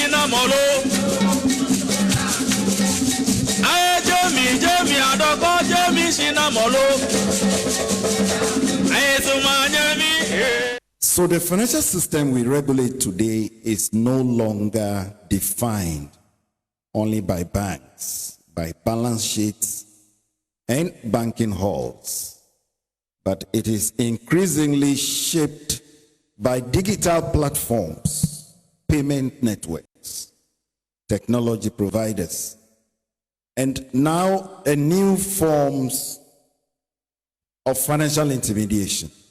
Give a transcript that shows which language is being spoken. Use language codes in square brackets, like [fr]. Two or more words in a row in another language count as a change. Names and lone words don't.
[en] sinamolo. Aye Jemi adoko Jemi sinamolo. Aye sumanyami. So the financial system we regulate today is no longer defined only by banks, by balance sheets and banking halls, but it is increasingly shaped by digital platforms, payment networks, technology providers, and now a new forms of financial intermediation.